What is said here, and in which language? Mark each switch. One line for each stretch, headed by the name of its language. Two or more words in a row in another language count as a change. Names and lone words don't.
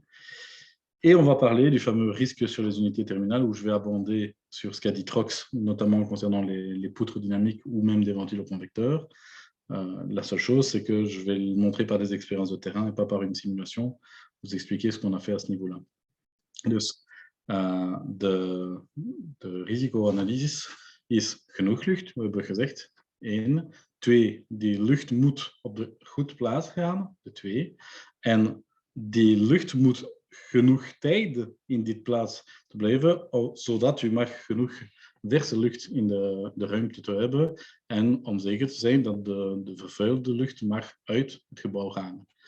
French: Et on va parler du fameux risque sur les unités terminales, où je vais abonder sur ce qu'a dit Trox, notamment concernant les poutres dynamiques ou même des ventiloconvecteurs. La seule chose, c'est que je vais le montrer par des expériences de terrain et pas par une simulation, vous expliquer ce qu'on a fait à ce niveau-là.
Dutch: Dus de risicoanalyse is genoeg lucht, we hebben gezegd. 1. 2, die lucht moet op de goed plaats gaan, de 2. En die lucht moet genoeg tijd in dit plaats te blijven, zodat u mag genoeg verse lucht in de ruimte te hebben en om zeker te zijn dat de vervuilde lucht mag uit het gebouw gaan.